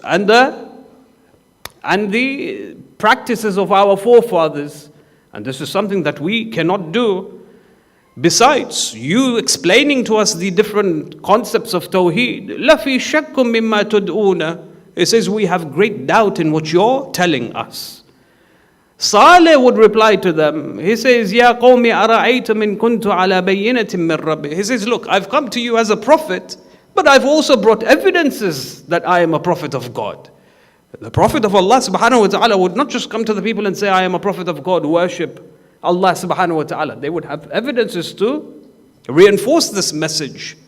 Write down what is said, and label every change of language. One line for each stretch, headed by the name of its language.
English: And the practices of our forefathers, and this is something that we cannot do. Besides, you explaining to us the different concepts of Tawheed,
Arabic: لَفِي شَكٌّ مِمَّا تُدْعُونَ.
English: It says we have great doubt in what you're telling us. Saleh would reply to them. He says,
Arabic: يَا قَوْمِ أَرَأَيْتُمْ إِن كُنْتُ عَلَى بَيِّنَةٍ مِّن رَبِّي.
English: He says, look, I've come to you as a prophet, but I've also brought evidences that I am a prophet of God. The Prophet of Allah subhanahu wa ta'ala would not just come to the people and say, I am a prophet of God, worship Allah subhanahu wa ta'ala. They would have evidences to reinforce this message.